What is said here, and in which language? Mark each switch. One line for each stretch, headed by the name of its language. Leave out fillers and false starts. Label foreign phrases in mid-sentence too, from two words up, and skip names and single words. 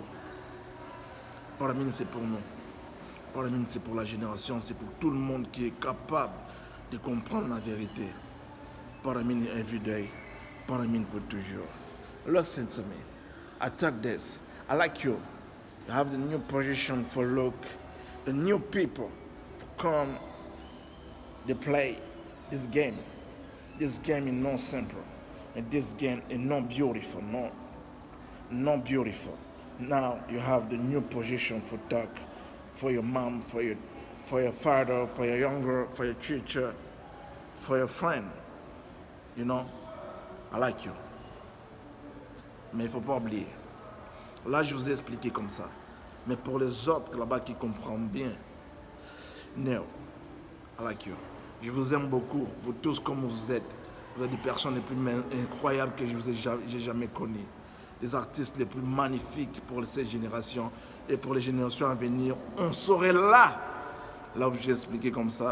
French: Paramini c'est pour nous. Paramini c'est pour la génération, c'est pour tout le monde qui est capable de comprendre la vérité. Paramini
English: every day.
French: Paramini pour toujours.
English: Listen to me. I talk this. I like you. You have the new position for look. The new people come to play this game. This game is not simple. And this game is not beautiful. Not beautiful. Now you have the new position for talk, for your mom, for your father, for your younger, for your teacher, for your friend. You know, I like you.
French: Mais il ne faut pas oublier. Là, je vous ai expliqué comme ça. Mais pour les autres là-bas qui comprennent bien,
English: no, I like you.
French: Je vous aime beaucoup, vous tous comme vous êtes. Vous êtes des personnes les plus incroyables que j'ai jamais connues. Les artistes les plus magnifiques pour cette génération et pour les générations à venir. On serait là où j'ai expliqué comme ça.